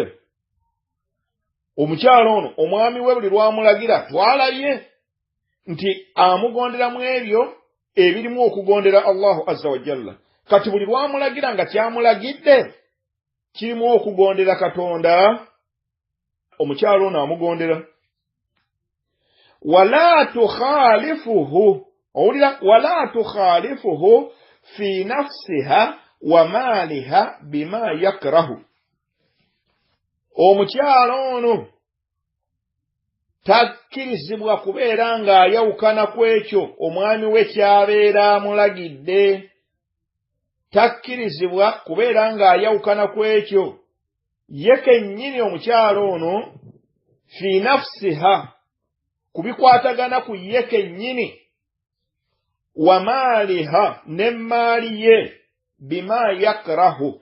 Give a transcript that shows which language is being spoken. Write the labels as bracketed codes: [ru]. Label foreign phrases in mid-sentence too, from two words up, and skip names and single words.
[lg] Omukyala ono omwami we buli lwamulagira twalabye nti amugondera mu ebyo ebirimu okugondera [ar] الله عز وجل. [lg] Kati buli lwamulagira nga kyamulagidde kirimu okugondera Katonda, omukyala ono amugondera. [ar] ولا تخالفه, owulira, ولا تخالفه في نفسها ومالها بما يكره. [lg] Omukyala ono takkirizibwa kubeera ng'ayawukana ku ekyo omwami we kyabeera amulagidde. Takkirizibwa kubeera ng'ayawukana ku ekyo ye kennyini omukyala ono [ar] في نفسها, [lg] kubikwatagana ku ye kennyini, [ar] ومالها [lg] n'emmaali ye, [ar] بما يكره.